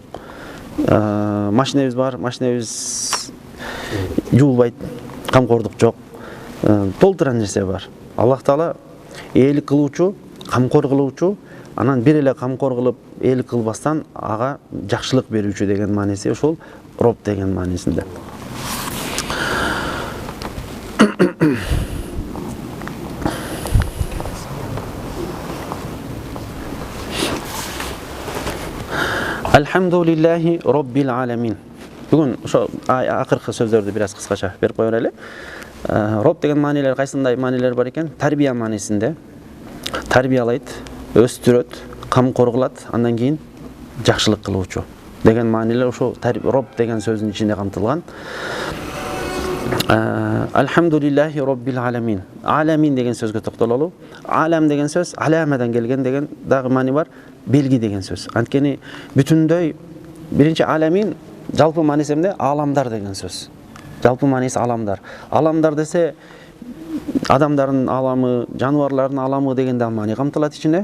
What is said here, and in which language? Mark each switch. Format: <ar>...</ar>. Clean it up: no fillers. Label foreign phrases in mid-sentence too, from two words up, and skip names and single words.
<ky>Машинебиз бар, машинебиз жуулбайт, камкордук жок. Толтура нерсе бар. Аллах Таала ээлик кылуучу, камкор кылуучу, анан бир эле камкор кылып ээлик кылбастан ага жакшылык берүүчү деген мааниси ошол роб деген маанисинде.</ky> <ar>الحمد لله رب العالمين.</ar> <ky>Бүгүн ошо акыркы сөздөрдү бир аз кыскача берип кое берели. Роб деген маанилер кайсындай маанилер бар экен? Тарбия маанисинде. Тарбиялайт, өстүрөт, камкор кылат, андан кийин жакшылык кылуучу деген маанилер ошо роб деген сөздүн ичинде камтылган.</ky> <ar>الحمد لله رب العالمين.</ar> <ky>Аламин деген сөзгө токтололу. Алам деген сөз аламадан келген деген дагы маани бар. Белги деген сөз. Анткени бүтүндөй биринчи аламин жалпы мааниси эмне? Аламдар деген сөз. Жалпы мааниси аламдар. Аламдар десе адамдардын аламы, жануарлардын аламы деген да маани камтылат ичине.</ky>